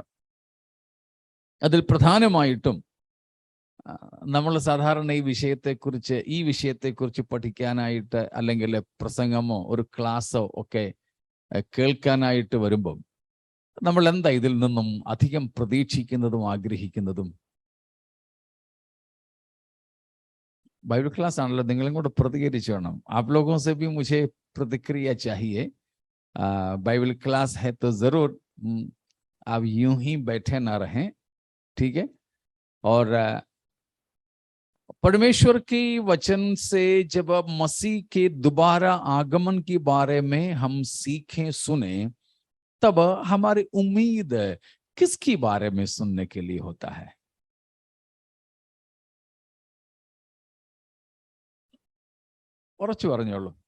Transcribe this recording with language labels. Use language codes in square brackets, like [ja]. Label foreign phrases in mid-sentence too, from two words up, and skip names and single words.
[ml] അതിൽ പ്രധാനമായിട്ടും നമ്മൾ സാധാരണ ഈ വിഷയത്തെക്കുറിച്ച് പഠിക്കാനായിട്ട് അല്ലെങ്കിൽ പ്രസംഗമോ ഒരു ക്ലാസ്സോ ഒക്കെ കേൾക്കാനായിട്ട് വരുമ്പം നമ്മൾ എന്താ ഇതിൽ നിന്നും അധികം പ്രതീക്ഷിക്കുന്നതും ആഗ്രഹിക്കുന്നതും? [en] Bible class [ml] ആണല്ലോ, നിങ്ങളും കൂടെ പ്രതികരിച്ചു വേണം. [hi] आप लोगों से भी मुझे प्रतिक्रिया चाहिए. [en] Bible class [hi] है तो जरूर आप यूं ही बैठे ना रहें, ठीक है? और परमेश्वर की वचन से जब मसीह के दोबारा आगमन के बारे में हम सीखें, सुने, तब हमारी उम्मीद किसके बारे में सुनने के लिए होता है? [ml] ഉറച്ചു പറഞ്ഞോളൂ.